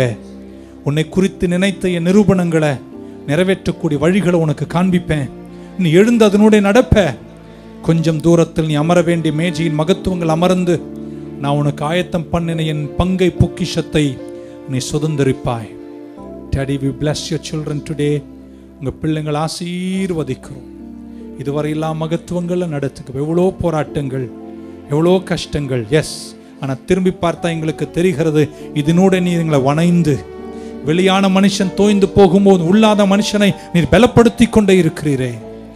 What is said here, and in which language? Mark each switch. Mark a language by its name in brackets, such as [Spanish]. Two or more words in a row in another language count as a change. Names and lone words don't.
[Tamil] உன்னை குறித்து நினைத்த என் நிரூபணங்களை நிறைவேற்றக்கூடிய வழிகளை உனக்கு காண்பிப்பேன். நீ எழுந்து அதனுடைய நடப்ப. கொஞ்சம் தூரத்தில் நீ அமர வேண்டிய மேஜையின் மகத்துவங்கள் அமர்ந்து நான் உனக்கு ஆயத்தம் பண்ணின என் பங்கை பொக்கிஷத்தை நீ சுதந்திரிப்பாய். [English] Daddy, we bless your children today. [Tamil] உங்க பிள்ளைங்கள் ஆசீர்வதிக்கிறோம். இதுவரை எல்லா மகத்துவங்களை நடத்துக்க எவ்வளோ போராட்டங்கள், எவ்வளோ கஷ்டங்கள். எஸ், ஆனால் திரும்பி பார்த்தா எங்களுக்கு தெரிகிறது இதனோட நீ எங்களை வணைந்து, வெளியான மனுஷன் தோய்ந்து போகும்போது உள்ளாத மனுஷனை நீர் பலப்படுத்தி கொண்டே இருக்கிறீரே.